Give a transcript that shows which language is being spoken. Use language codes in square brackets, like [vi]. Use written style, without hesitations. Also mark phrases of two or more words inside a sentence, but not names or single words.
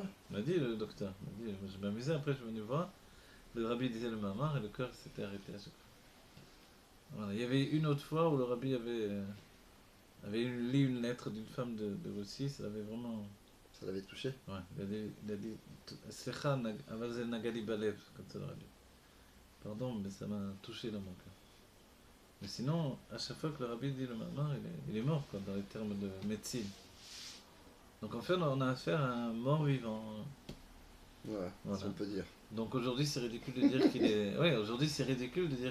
[fr] Il m'a dit le docteur, il m'a dit, je m'amusais après, je suis venu voir. Le rabbi disait le mamar et le cœur s'était arrêté à chaque fois. Voilà. Il y avait une autre fois où le rabbi avait lu une lettre d'une femme de Russie, ça l'avait vraiment... ça l'avait touché. Ouais, il a dit [he] סליחה אבל נגע לי בלב, [fr] comme ça le rabbi. Pardon, mais ça m'a touché dans mon cœur. Mais sinon, à chaque fois que le rabbi dit le mamar, il est mort, quoi, dans les termes de médecine. Donc en fait, on a affaire à un mort-vivant. Ouais, Voilà. ça on peut dire. Donc aujourd'hui, c'est ridicule de dire qu'il est... Ouais, aujourd'hui, c'est ridicule de dire